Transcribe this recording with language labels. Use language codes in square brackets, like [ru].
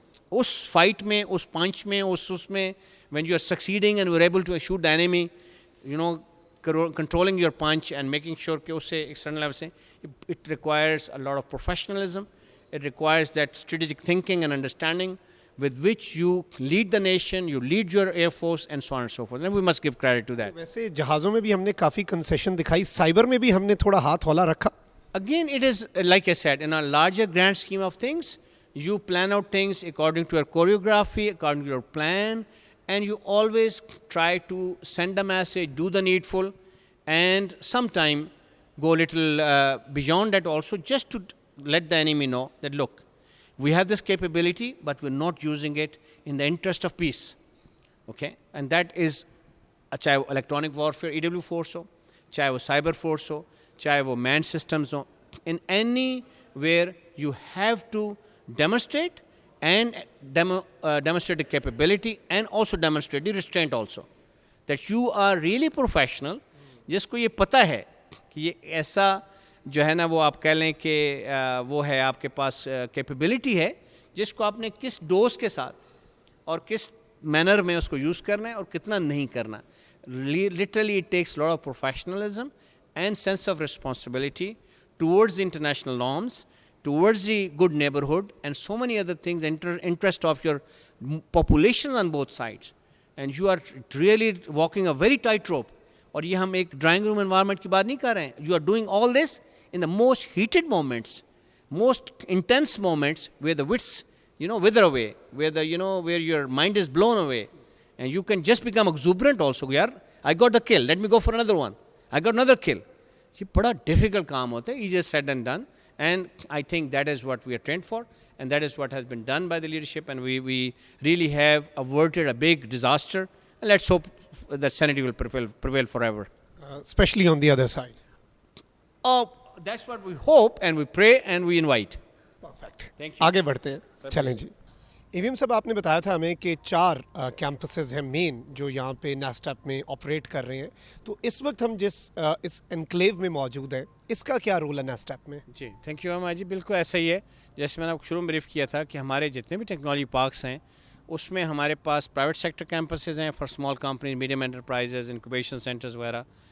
[ur] اس fight میں, اس پنچ میں, اس میں [en] when you are succeeding and you are able to shoot the enemy, you know, controlling your punch and making sure [ur] کہ اس سے [en] external level سے, it requires a lot of professionalism. It requires that strategic thinking and understanding with which you lead the nation, you lead your air force and so on and so forth. And we must give credit to that. [ur] ویسے جہازوں میں بھی ہم نے کافی concession دکھائی, cyber میں بھی ہم نے تھوڑا ہاتھ ہولا رکھا. [en] Again, it is like I said, in a larger grand scheme of things, you plan out things according to your choreography, according to your plan, and you always try to send a message, do the needful, and sometime go a little beyond that also, just to let the enemy know that, look, we have this capability, but we're not using it in the interest of peace. Okay? And that is, [ur] چاہے وہ [en] electronic warfare, EW force ہو, چاہے وہ cyber force ہو, چاہے وہ manned systems ہو, in anywhere you have to demonstrate and demonstrate the capability and also demonstrate the restraint also. That you are really professional, [ur] جس کو یہ پتہ ہے کہ یہ ایسا جو ہے نا وہ آپ کہہ لیں کہ وہ ہے آپ کے پاس کیپیبلٹی ہے, جس کو آپ نے کس ڈوز کے ساتھ اور کس مینر میں اس کو یوز کرنا ہے اور کتنا نہیں کرنا. [en] Literally it takes a lot of professionalism and sense of responsibility towards the international norms, towards the good neighborhood and so many other things, interest of your population on both sides. And you are really walking a very tight rope. [ur] اور یہ ہم ایک drawing room environment کی بات نہیں کر رہے ہیں. [en] You are doing all this in the most heated moments, most intense moments where the wits, wither away, where your mind is blown away. And you can just become exuberant also. Yaar, I got the kill, let me go for another one. I got another kill. [ur] یہ بڑا difficult کام ہوتا ہے, [en] easier said than done. And I think that is what we are trained for. And that is what has been done by the leadership. And we really have averted a big disaster. And let's hope that sanity will prevail forever. Especially on the other side. Oh, that's what we hope and we pray and we invite. Perfect. Thank you. [ur] آگے بڑھتے ہیں. چلیں جی. ایویم صاحب, آپ نے بتایا تھا ہمیں کہ 4 کیمپسز ہیں مین جو یہاں پہ نیسٹیپ میں آپریٹ کر رہے ہیں. تو اس وقت ہم جس اس انکلیو میں موجود ہیں, اس کا کیا رول ہے نیسٹیپ میں؟ جی تھینک یو جی. بالکل ایسا ہی ہے جیسے میں نے شروع میں بریف کیا تھا کہ ہمارے جتنے بھی ٹیکنالوجی پارکس ہیں اس میں ہمارے پاس پرائیویٹ سیکٹر کیمپسز ہیں for small companies, medium enterprises, incubation centres وغیرہ.